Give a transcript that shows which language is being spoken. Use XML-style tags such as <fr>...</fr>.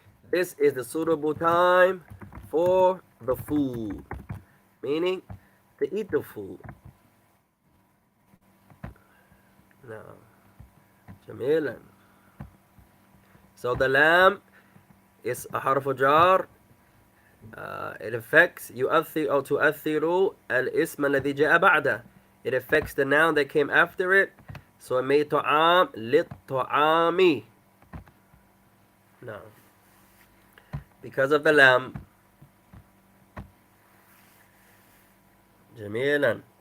<en>This is the suitable time for the food, meaning to eat the food. Now, جميلا. So the lam is a حرف جار. It affects</en> <ar>يؤثر أو تؤثر الاسم الذي جاء بعده.</ar> <en>It affects the noun that came after it. So it made طعام للطعام. Now, because of the lam.</en> <ar>جميلا.</ar>